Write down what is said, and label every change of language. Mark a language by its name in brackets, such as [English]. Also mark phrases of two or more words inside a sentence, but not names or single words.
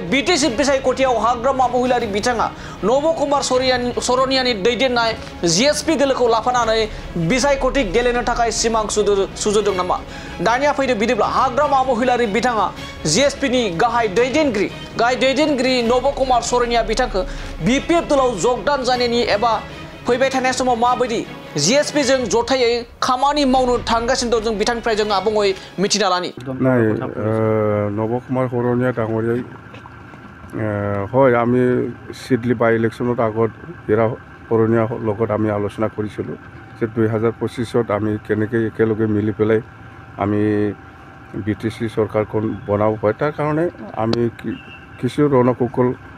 [Bodo] बिटिसि बिसायख'थियाव हाग्रामा महिलारि बिथाङा नबकुमार सरनियानि दैदेननाय जिएसपि दलोखौ लाफानानै बिसायख'थि गेलेनो थाखाय सिमां सुजुदों नामा दानिया फैदो बिदिब्ला हाग्रामा महिलारि बिथाङा जिएसपिनि गाहाय दैदेनगिरि नबकुमार सरनिया बिथांखौ बिपिएफ दलाव जगदान जानायनि एबा फैबाय थानाय समाव माबायदि जिएसपि जों जथायै खामानि मावनो थांगासिनो दं जों बिथांनिफ्राय जों आबुङै मिथिना लानि [Assamese] नबकुमार सरनिया डाঙৰীয়াই হয় আমি সিডলি বাই ইলেকশ্যনত আগত হীৰা सरनिया লগত আমি আলোচনা কৰিছিলোঁ যে 2025ত আমি কেনেকৈ একেলগে মিলি পেলাই আমি বিটিসি চৰকাৰখন বনাব পাৰি তাৰ কাৰণে আমি কিছু ৰণকৌশল